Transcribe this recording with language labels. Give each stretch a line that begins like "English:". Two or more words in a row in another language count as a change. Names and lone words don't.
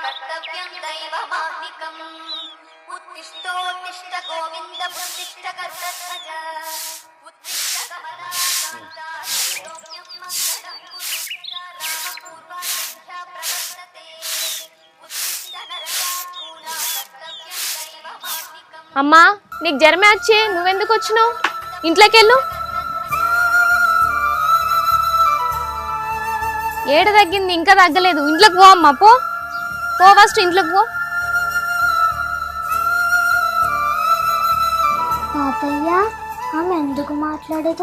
Sanskrit: कर्तव्यं दैवमाह्निकम् उत्तिष्ठोत्तिष्ठ गोविन्द उत्तिष्ठ गरुडध्वज उत्तिष्ठ कमलाकान्ता त्रैलोक्यं मङ्गलं कुरुष्व रामपूर्वायोध्या प्रवर्तते उत्तिष्ठ नरकार्जूना कर्तव्यं दैवमाह्निकम्.
Telugu: అమ్మా నీకు జ్వరమే వచ్చి నువ్వెందుకు వచ్చినావు? ఇంట్లోకి వెళ్ళు. ఏడ తగ్గింది ఇంకా తగ్గలేదు. ఇంట్లోకి పో అమ్మా, పో ఫస్ట్ ఇంట్లోకి పో. తాతయ్య ఆమె ఎందుకు మాట్లాడదు?